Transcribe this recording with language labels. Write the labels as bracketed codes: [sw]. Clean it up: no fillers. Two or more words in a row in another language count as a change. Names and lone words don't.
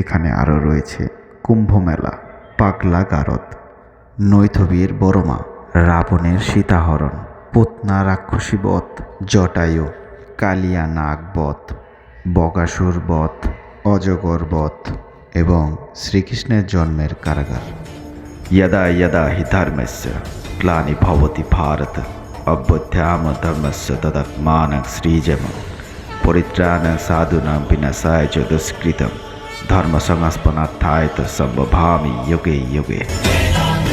[bn] আরও রয়েছে কুম্ভমেলা, পাগলা গারদ, নৈথবীর বড়মা, রাবণের সীতাহরণ, পুতনা রাক্ষসী বধ, জটায়ু, কালিয়া নাগ বধ, বকাসুর বধ, অজগর বধ এবং শ্রীকৃষ্ণের জন্মের কারাগার। [sa] यदा यदा हि धर्मस्य ग्लानिर्भवति भारत अभ्युत्थानं धर्मस्य तदात्मानं सृजामि परित्राणं साधूनां विनाशाय च दुष्कृतं धर्मसंस्थापनार्थाय च सम्भवामि युगे युगे।